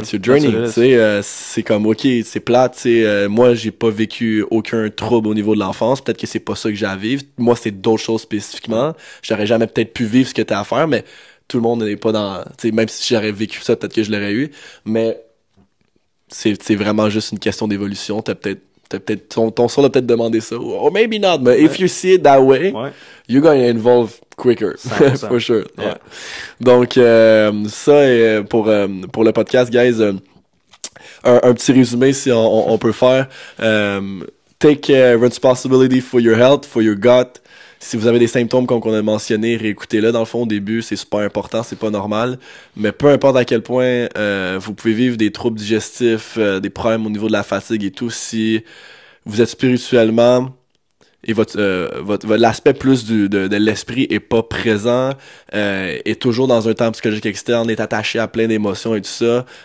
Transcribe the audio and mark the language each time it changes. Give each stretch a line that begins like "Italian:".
English: It's your journey,
French: tu sais, c'est comme, ok, c'est plate, tu sais, moi, j'ai pas vécu aucun trouble au niveau de l'enfance, peut-être que c'est pas ça que j'ai à vivre, moi, c'est d'autres choses spécifiquement, j'aurais jamais peut-être pu vivre ce que t'as à faire, mais tout le monde n'est pas dans, tu sais, même si j'aurais vécu ça, peut-être que je l'aurais eu, mais c'est vraiment juste une question d'évolution, ton soul a peut-être demandé ça,
English: or maybe not, but if you see it that way, you're going to involve quicker, for sure.
French: Ouais. Donc, ça, pour le podcast, guys, un petit résumé si on peut faire.
English: take responsibility for your health, for your gut.
French: Si vous avez des symptômes comme on a mentionné, réécoutez-le. Dans le fond, au début, c'est super important, c'est pas normal. Mais peu importe à quel point vous pouvez vivre des troubles digestifs, des problèmes au niveau de la fatigue et tout, si vous êtes spirituellement et l'aspect plus de l'esprit est pas présent, est toujours dans un temps psychologique externe, est attaché à plein d'émotions et tout ça.